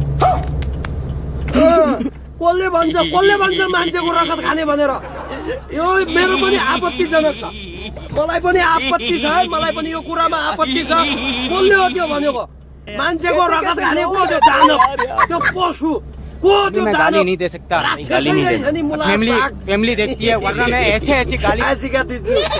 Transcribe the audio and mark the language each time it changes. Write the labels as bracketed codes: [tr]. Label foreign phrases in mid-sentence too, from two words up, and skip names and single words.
[ne] कसले भन्छ मान्छेको रगत खाने भनेर? यो मेरो पनि आपत्तिजनक छ, मलाई पनि आपत्ति छ, मलाई पनि यो कुरामा आपत्ति छ। कसले हो त्यो भनेको? मान्छेको रगत खाने को त्यो दानव, त्यो पशु को? त्यो [hi] गाली नहीं दे सकता, गाली नहीं दे। फैमिली देखती है, वरना मैं ऐसे गाली सिखा दीजिए।